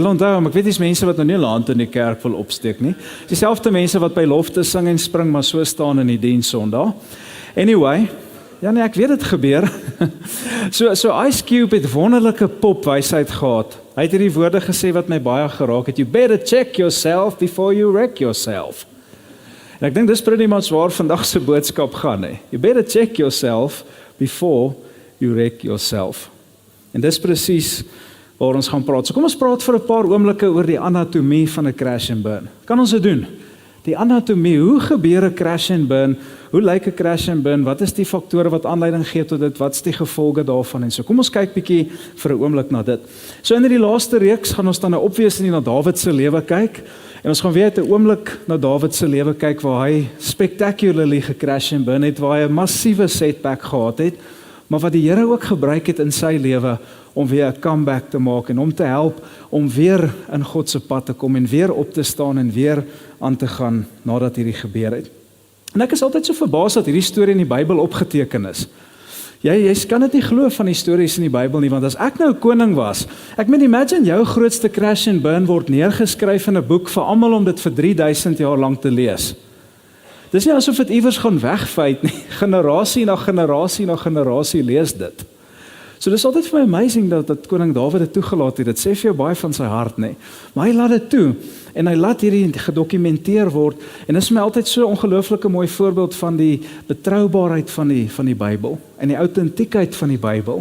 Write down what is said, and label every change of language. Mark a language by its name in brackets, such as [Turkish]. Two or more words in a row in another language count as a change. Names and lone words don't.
[Afrikaans] Julle onthou hom, ek weet dis mense wat nou nie hulle hand in die kerk wil opsteek nie. Dieselfde mense wat by lofte sing en spring, maar so staan in die diens Sondag. Anyway, ja nee, ek weet dit gebeur. So Ice Cube het wonderlike popwysheid gehad. Hy het hierdie woorde gesê wat my baie geraak het. [English] You better check yourself before you wreck yourself. [Afrikaans] En ek dink dis [English] pretty much [Afrikaans] waar vandag se boodskap gaan, hè. [English] You better check yourself before you wreck yourself. [Afrikaans] En dis presies waar ons gaan praat. So kom ons praat vir 'n paar oomblikke oor die anatomie van 'n [English] crash and burn. [Afrikaans] Kan ons dit doen? Die anatomie, hoe gebeur 'n [English] crash and burn? [Afrikaans] Hoe lyk 'n [English] crash and burn? [Afrikaans] Wat is die faktore wat aanleiding gee tot dit? Wat is die gevolge daarvan? En so kom ons kyk bietjie vir 'n oomblik na dit. So in die laaste reeks gaan ons dan nou obviously na Dawid se lewe kyk. En ons gaan weer 'n oomblik na Dawid se lewe kyk waar hy spectacularly [English] gecrash and burn [Afrikaans] het, waar hy 'n massiewe setback gehad het, maar wat die Here ook gebruik het in sy lewe om weer 'n comeback te maak en om te help om weer in God se pad te kom en weer op te staan en weer aan te gaan nadat hierdie gebeur het. En ek is altyd so verbaas dat hierdie storie in die Bybel opgeteken is. Jy kan dit nie glo van die stories in die Bybel nie, want as ek nou koning was, ek meen imagine jou grootste [English] crash and burn [Afrikaans] word neergeskryf in 'n boek vir almal om dit vir 3000 jaar lank te lees. Dis nie asof dit iewers gaan wegvyt nie. Generasie na generasie na generasie lees dit. So dis altyd vir my amazing dat koning Dawid dit toegelaat het. Dit sê vir jou baie van sy hart, nê. Maar hy laat dit toe en hy laat hierdie gedokumenteer word en dit is my altyd so 'n ongelooflike mooi voorbeeld van die betroubaarheid van die Bybel en die autentiekheid van die Bybel.